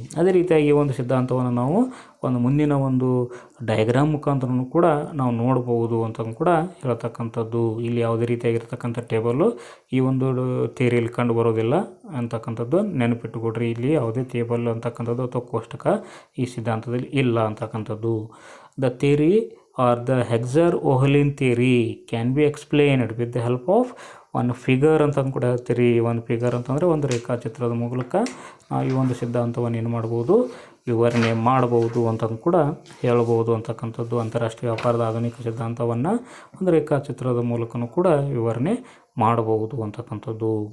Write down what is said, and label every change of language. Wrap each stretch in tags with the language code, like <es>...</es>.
<kn>ಅದೇ ರೀತಿಯಾಗಿ ಒಂದು ಸಿದ್ಧಾಂತವನ್ನು ನಾವು ಒಂದು ಮುಂದಿನ ಒಂದು ಡಯಾಗ್ರಾಮ್ ಮುಖಾಂತರನೂ ಕೂಡ ನಾವು ನೋಡ್ಬೋದು ಅಂತ ಕೂಡ ಹೇಳ್ತಕ್ಕಂಥದ್ದು. ಇಲ್ಲಿ ಯಾವುದೇ ರೀತಿಯಾಗಿರ್ತಕ್ಕಂಥ ಟೇಬಲ್ಲು ಈ ಒಂದು ಥಿಯರಿಯಲ್ಲಿ ಕಂಡು ಬರೋದಿಲ್ಲ ಅಂತಕ್ಕಂಥದ್ದು ನೆನಪಿಟ್ಟುಕೊಡ್ರಿ. ಇಲ್ಲಿ ಯಾವುದೇ ಟೇಬಲ್ ಅಂತಕ್ಕಂಥದ್ದು ಅಥವಾ ಕೋಷ್ಟಕ ಈ ಸಿದ್ಧಾಂತದಲ್ಲಿ ಇಲ್ಲ ಅಂತಕ್ಕಂಥದ್ದು.</kn> <en>the theory or the Hexer-Ohlin theory can be explained with the help of</en> <kn>ಒಂದು ಫಿಗರ್ ಅಂತ ಕೂಡ ಹೇಳ್ತೀರಿ. ಒಂದು ಫಿಗರ್ ಅಂತಂದರೆ ಒಂದು ರೇಖಾಚಿತ್ರದ ಮೂಲಕ ನಾವು ಈ ಒಂದು ಸಿದ್ಧಾಂತವನ್ನು ಏನು ಮಾಡ್ಬೋದು ವಿವರಣೆ ಮಾಡ್ಬೋದು ಅಂತ ಕೂಡ ಹೇಳ್ಬೋದು ಅಂತಕ್ಕಂಥದ್ದು. ಅಂತಾರಾಷ್ಟ್ರೀಯ ವ್ಯಾಪಾರದ ಆಧುನಿಕ ಸಿದ್ಧಾಂತವನ್ನು ಒಂದು ರೇಖಾಚಿತ್ರದ ಮೂಲಕನೂ ಕೂಡ ವಿವರಣೆ ಮಾಡಬಹುದು ಅಂತಕ್ಕಂಥದ್ದು.</kn>